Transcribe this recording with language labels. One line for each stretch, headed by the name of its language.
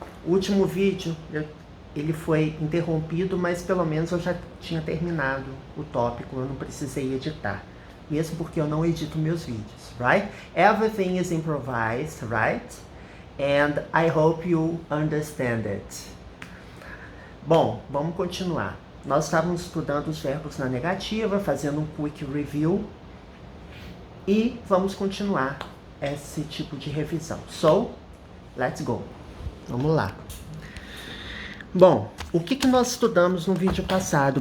Portuguese: O último vídeo, ele foi interrompido, mas pelo menos eu já tinha terminado o tópico, eu não precisei editar. Mesmo porque eu não edito meus vídeos, right?
English: Everything is improvised, right? And I hope you understand it.
Portuguese: Bom, vamos continuar. Nós estávamos estudando os verbos na negativa, fazendo um
English: quick review.
Portuguese: E vamos continuar esse tipo de revisão.
English: So, let's go.
Portuguese: Vamos lá. Bom, o que nós estudamos no vídeo passado?